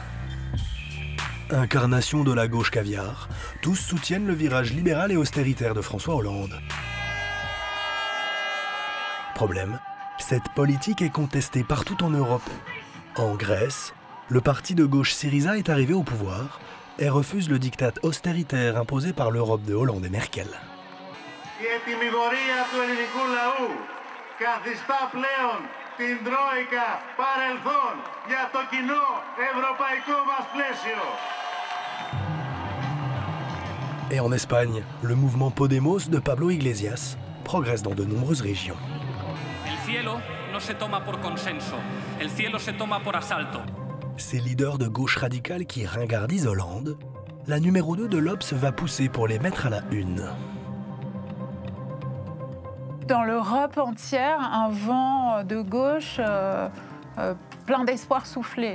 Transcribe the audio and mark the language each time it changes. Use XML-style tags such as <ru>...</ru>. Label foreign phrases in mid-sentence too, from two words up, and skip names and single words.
<fr>Incarnation de la gauche caviar, tous soutiennent le virage libéral et austéritaire de François Hollande. Problème, cette politique est contestée partout en Europe. En Grèce, le parti de gauche Syriza est arrivé au pouvoir et refuse le diktat austéritaire imposé par l'Europe de Hollande et Merkel.</fr> <el>την Τρόικα παρελθόν για το κοινό ευρωπαϊκό μας πλαίσιο.</el> <fr>Et en Espagne, le mouvement Podemos de Pablo Iglesias progresse dans de nombreuses régions.</fr> <es>El cielo no se toma por consenso, el cielo se toma por asalto.</es> <fr>Ces leaders de gauche radicale qui ringardisent Hollande, la numéro 2 de l'Obs va pousser pour les mettre à la une. Dans l'Europe entière, un vent de gauche plein d'espoir soufflait.</fr>